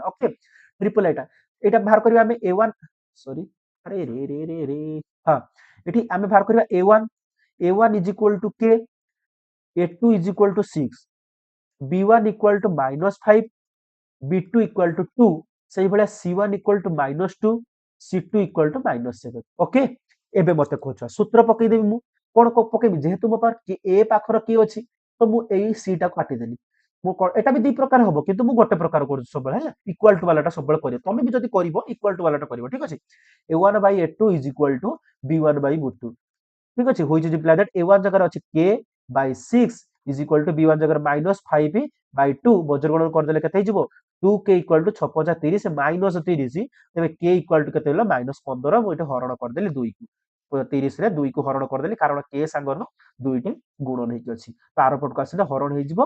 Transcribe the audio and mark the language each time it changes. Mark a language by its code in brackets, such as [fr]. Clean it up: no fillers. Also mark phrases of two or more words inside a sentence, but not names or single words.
[or] ଓକେ, ଟ୍ରିପଲ ଏଇଟା ବାହାର କରିବା ଆମେ a1 ସରି ଆରେ ରେ ରେ ରେ ରେ ହଁ, ଏଠି ଆମେ ବାହାର କରିବା a1 [en] is equal to [or] k, a2 [en] is equal to [or] 6, b1 [en] equal to [or] -5, b2 [en] equal to [or] 2, ସେଇଭଳିଆ c1 [en] equal to [or] -2, c2 [en] equal to [or] -7। ଓକେ, ଏବେ ମତେ କହୁଛ ସୂତ୍ର ପକେଇଦେବି। ମୁଁ କଣ ପକେଇବି? ଯେହେତୁ ମୋ ପାଖରେ ଏ ପାଖର କିଏ ଅଛି, ତ ମୁଁ ଏଇ ସି ଟାକୁ କାଟିଦେଲି। ମୁଁ ଏଟା ବି ଦି ପ୍ରକାର ହବ, କିନ୍ତୁ ମୁଁ ଗୋଟେ ପ୍ରକାର କରୁଛି ସବୁବେଳେ ହେଲା। [en] equal to [or] ବାଲାଟା ସବୁବେଳେ କରିବ। ତମେ ବି ଯଦି କରିବ [en] equal to [or] ବାଲାଟା କରିବ। ଠିକ ଅଛି, [en] a1 by a2 is equal to b1 by b2. [or] ଠିକ ଅଛି, [en] which is implied that a1 [or] ଜାଗାରେ ଅଛି [en] k by 6 is equal to b1 ଜାଗାରେ -5 by 2। [or] ବଜ୍ର ଗଣନ କରିଦେଲେ କେତେ ହେଇଯିବ? 2k [en] equal to [or] 6 5 30 -30, ତେବେ k [en] equal to [or] କେତେ ହେଲା? -15। ମୁଁ ଏଠି ହରଣ କରିଦେଲି 2 କୁ। 30 ରେ 2 କୁ ହରଣ କରିଦେଲି, କାରଣ k ସାଙ୍ଗର ଦୁଇଟି ଗୁଣନ ହେଇକି ଅଛି। ତ ଆର ପଟକୁ ଆସିଲେ ହରଣ ହେଇଯିବ।